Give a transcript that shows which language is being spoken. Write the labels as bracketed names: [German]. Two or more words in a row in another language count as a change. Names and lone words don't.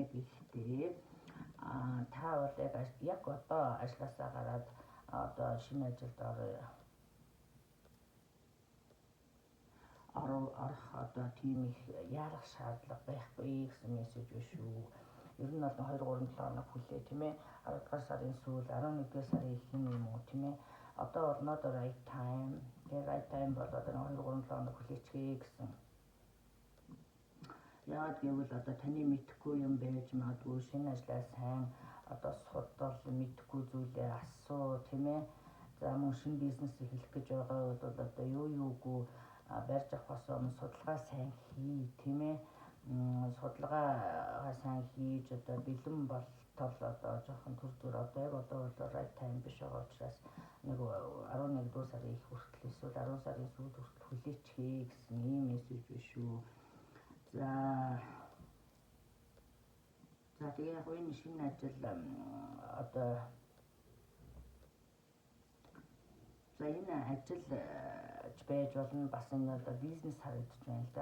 [Mongolian] Гэхдээ та бол яг одоо ажлаасаа гараад одоо шинэ ажилд орох одоо тийм их яарах шаардлага байхгүй гэсэн мессеж биш үү? Ер нь бол 2-3 хоног хүлээ тийм ээ. 10 дугаар сарын сүүл 11 дугаар сарын ихэнх юм уу тийм ээ. Одоо бол [English] not the right time. The right time [Mongolian] бол одоо 2-3 хоног хүлээчихээ гэсэн. Яагаад гэвэл одоо таны мэдхгүй юм байж магадгүй, шинэ ажлаа сайн одоо судал, мэдхгүй зүйлээ асуу тийм ээ. За мөн шинэ бизнес эхлэх гэж байгаа бол одоо юугүй барьж авахаас өмнө судалгаа сайн хий тийм ээ. Судалгаа сайн хийж одоо бэлэн болтол одоо жоохон төр зур одоо яг одоо бол [English] right time [Mongolian] биш байгаа учраас нэг 11 дугаар сарын их хүртэл эсвэл 10 сарын сүүлд хүртэл хүлээчихээ гэсэн ийм мессеж биш үү? За тэгээ яг энэ шинэ ажил одоо за энэ ажил байж болно, бас энэ одоо бизнес харагдаж байна л да.